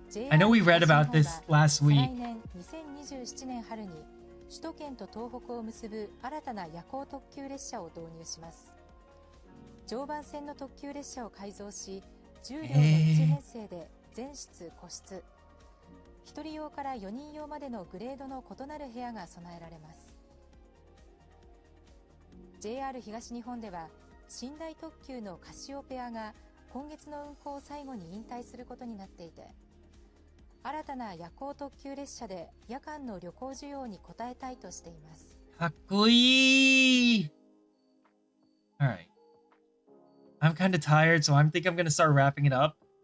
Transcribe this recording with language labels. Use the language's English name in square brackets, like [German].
[English] I know we read about this last week. [Japanese] 2027年春に首都圏と東北を結ぶ新たな夜行特急列車を導入します。常磐線の特急列車を改造し、10両の1編成で全室個室、1人用から4人用までのグレードの異なる部屋が備えられます。 JR 東日本では寝台特急のカシオペアが今月の運行を最後に引退することになっていて、新たな夜行特急列車で夜間の旅行需要に応えたいとしています。かっこいい!Alright. [English] I'm kind of tired, so I think I'm going to start wrapping it up.